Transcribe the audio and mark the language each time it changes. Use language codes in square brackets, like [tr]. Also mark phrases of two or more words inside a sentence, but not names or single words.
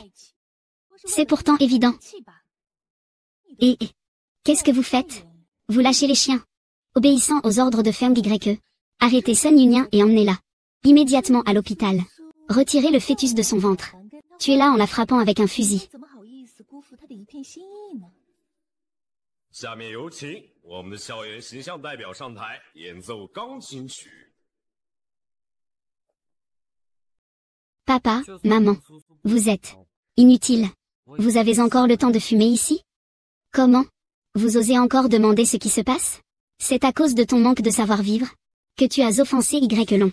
[fr] C'est pourtant évident. Et qu'est-ce que vous faites? Vous lâchez les chiens. Obéissant aux ordres de Feng Y. Arrêtez Sun Yunyan et emmenez-la immédiatement à l'hôpital. Retirez le fœtus de son ventre. Tuez-la en la frappant avec un fusil. [zh] 下面有请我们的校园形象代表上台演奏钢琴曲。 [fr] Papa, maman, vous êtes inutile. Vous avez encore le temps de fumer ici? Comment? Vous osez encore demander ce qui se passe? C'est à cause de ton manque de savoir-vivre que tu as offensé Y-Long.